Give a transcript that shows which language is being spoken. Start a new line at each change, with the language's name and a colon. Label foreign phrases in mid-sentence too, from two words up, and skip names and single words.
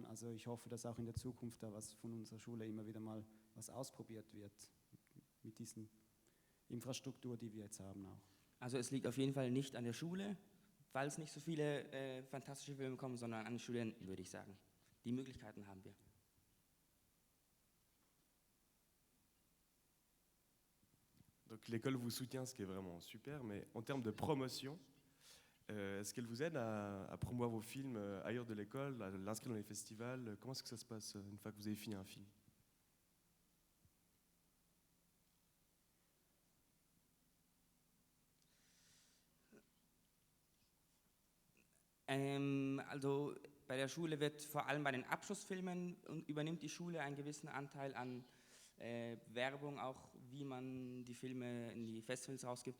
German: Also ich hoffe, dass auch in der Zukunft da was von unserer Schule immer wieder mal was ausprobiert wird mit diesen Infrastruktur, die wir jetzt haben auch. Also es liegt auf jeden Fall nicht an der Schule, weil es nicht so viele fantastische Filme kommen, sondern an den Studenten, würde ich sagen. Die Möglichkeiten haben wir.
French: Donc l'école vous soutient, ce qui est vraiment super, mais en termes de promotion, est-ce qu'elle vous aide à promouvoir vos films ailleurs de l'école, à l'inscrire dans les festivals? Comment est-ce que ça se passe une fois que vous avez fini un film?
German: Also bei der Schule wird vor allem bei den Abschlussfilmen übernimmt die Schule einen gewissen Anteil an Werbung, auch wie man die Filme in die Festivals rausgibt.